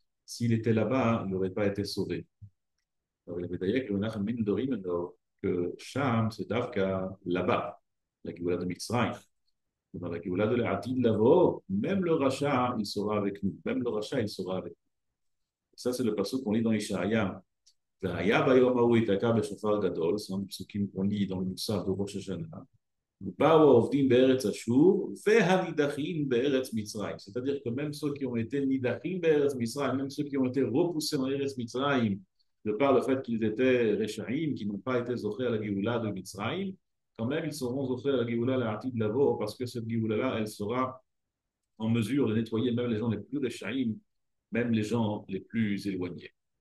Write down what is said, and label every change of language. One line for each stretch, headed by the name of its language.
French: S'il était là-bas, il n'aurait pas été sauvé. Alors, il avait d'ailleurs que Menachem ben Dorim, que Sham, c'est Davka là-bas, la Géoula de Mitzrayim. Dans la Géoula de l'Atid Lavo, même le Racha, il sera avec nous. Même le Racha, il sera avec nous. Ça, c'est le passage qu'on lit dans Ishaïa.
Hebrew: והיה ביום ההוא ייתקע בשופר גדול,
French: c'est un des psukim qu'on lit dans le Moussaf de Rosh Hashanah.
Hebrew: באו העובדים בארץ אשור והנידחים בארץ מצרים.
French: C'est-à-dire que même ceux qui ont été nidachim בארץ מצרים, même ceux qui ont été repoussés dans ארץ מצרים, de par le fait qu'ils étaient réchaïm, qui n'ont pas été zochés à la Géoula de Mitzrayim, quand même ils seront zochés à la Géoula, la Hatid Lavo, parce que cette Géoula-là, elle sera en mesure de nettoyer même les gens les plus réchaïm, même les gens les plus éloignés.